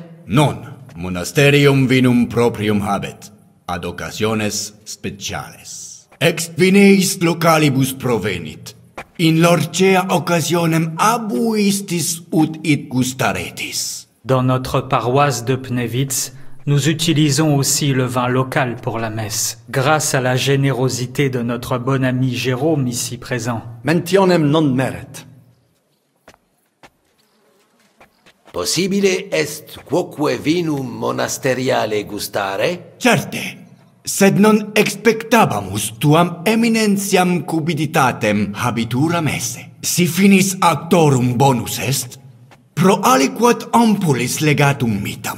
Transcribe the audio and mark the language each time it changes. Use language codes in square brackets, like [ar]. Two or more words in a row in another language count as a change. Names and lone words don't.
[la] Non, monasterium vinum proprium habet, ad occasiones speciales. Ex vineis localibus provenit, in lorcea occasionem abuistis ut it gustaretis. [fr] dans notre paroisse de Pnevitz, Nous utilisons aussi le vin local pour la messe, grâce à la générosité de notre bon ami Jérôme ici présent. [la] Mentionem non meret. Possibile est quoque vinum monasteriale gustare? Certe, sed non expectabamus tuam eminentiam cupiditatem habitura messe. Si finis actorum bonus est, pro aliquot ampulis legatum mitam.